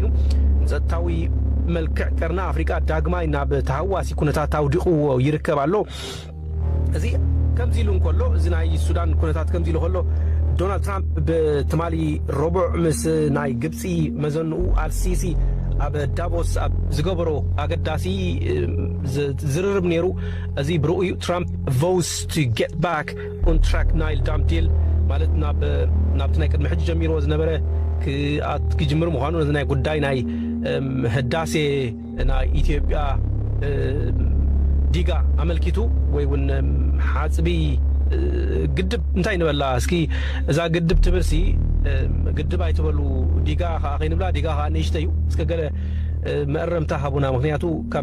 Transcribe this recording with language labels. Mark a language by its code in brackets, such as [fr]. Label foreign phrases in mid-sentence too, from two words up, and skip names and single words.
[ti] ንፀጥታዊ መልክዕ ቀርና ኣፍሪቃ ዳግማይ ናብ ተሃዋሲ ኩነታት ኣውዲቑዎ ይርከብ ኣሎ እዚ ከምዚ ኢሉ እንከሎ እዚ ናይ ሱዳን ኩነታት ከምዚ ኢሉ ከሎ ዶናልድ ትራምፕ ብትማሊ ረቡዕ ምስ ናይ ግብፂ መዘንኡ አልሲሲ ኣብ ዳቮስ ኣብ ዝገበሮ ኣገዳሲ ዝርርብ ነይሩ እዚ ብርኡዩ ትራምፕ [en] vows to get back on track Nile dam deal [ti] ማለት ናብቲ ናይ ቅድሚ ሕጂ ጀሚርዎ ዝነበረ ክጅምር ምዃኑ ነዚ ናይ ጉዳይ ናይ ህዳሴ ናይ ኢትዮጵያ ዲጋ ኣመልኪቱ ወይ እውን ሓፅቢ ግድብ እንታይ ንበላ እስኪ እዛ ግድብ ትብልሲ ግድብ ኣይትበሉ ዲጋ ከዓ ከይንብላ ዲጋ ከዓ ንእሽተይ እዩ እስከ ገለ መእረምታ ሃቡና ምክንያቱ ካብ